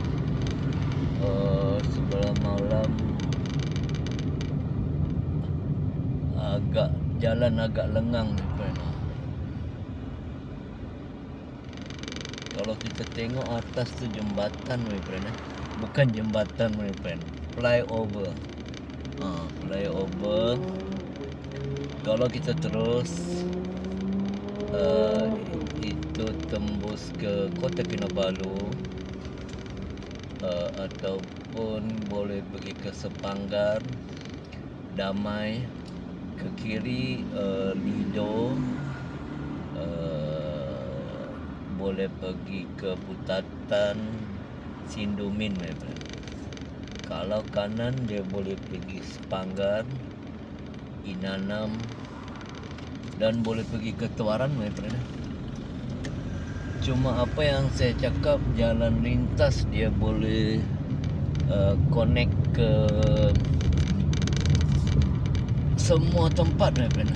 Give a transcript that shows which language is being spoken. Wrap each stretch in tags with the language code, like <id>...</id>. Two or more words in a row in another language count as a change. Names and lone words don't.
<ms>Sebelah malam jalan agak lengang</ms> <en>my friend.</en> <ms>Kalau kita tengok atas tu jembatan</ms> <en>my friend.</en> <ms>Bukan jembatan</ms> <en>my friend,</en> <ms>flyover. Flyover. Kalau kita terus itu tembus ke Kota Kinabalu, ataupun boleh pergi ke Sepanggar, Damai, ke kiri Lido, boleh pergi ke Putatan, Sindumin</ms> <en>my friend.</en> <ms>Kalau kanan dia boleh pergi Sepanggar, Inanam, dan boleh pergi ke Tuaran</ms> <en>my friend.</en> <ms>Cuma apa yang saya cakap, jalan lintas dia boleh connect ke semua tempat</ms> <en>my friend.</en>